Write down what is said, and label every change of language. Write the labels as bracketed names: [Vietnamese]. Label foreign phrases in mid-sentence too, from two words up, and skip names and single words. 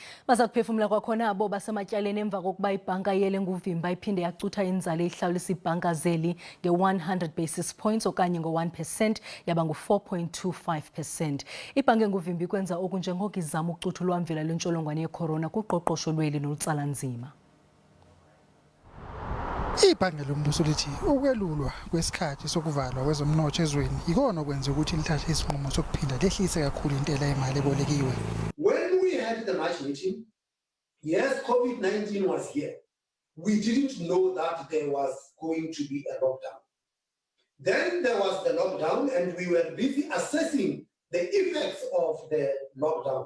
[Xhosa] Basakuphefumula kwakhona abo basematyaleni emva kokuba ibhanka yele nguvimba iphinde yacutha inzala ehlawulisa ibhanka zeli nge-100 basis points okanye ngo-1% yaba ngu-4.25%. Ibhanka enguvimba ikwenza oku njengoko izama ukucutha ulwamvila lwentsholongwane ye-corona kuqoqosho lweli nolutsala nzima. [Zulu] Ibhange lombuso lithi ukwelulwa kwesikhathi sokuvalwa kwezomnotho ezweni ikona okwenza ukuthi lithathe isinqumo sokuphinda lehlise kakhulu intela yemali ebolekiwe. [English] When we had the March meeting, yes, COVID-19 was here. We didn't know that there was going to be a lockdown. Then there was the lockdown and we were busy assessing the effects of the lockdown.